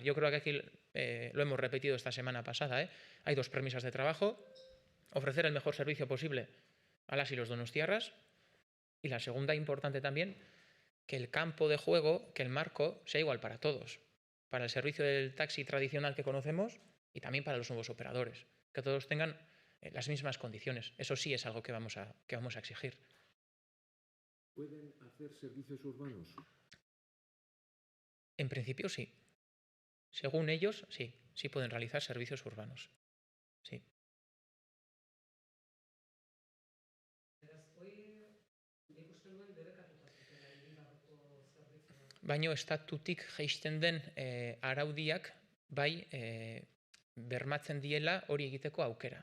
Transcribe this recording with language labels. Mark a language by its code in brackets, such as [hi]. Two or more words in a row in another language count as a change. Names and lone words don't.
[es] Yo creo que aquí lo hemos repetido esta semana pasada, hay dos premisas de trabajo: ofrecer el mejor servicio posible a las y los donostiarras, y la segunda, importante también, que el campo de juego, que el marco sea igual para todos, para el servicio del taxi tradicional que conocemos y también para los nuevos operadores, que todos tengan las mismas condiciones. Eso sí es algo que vamos a exigir. ¿Pueden hacer servicios urbanos? En principio sí. Según ellos, sí pueden realizar servicios urbanos. Sí. [eu] Baino estatutik jaisten den araudiak bermatzen diela hori egiteko aukera.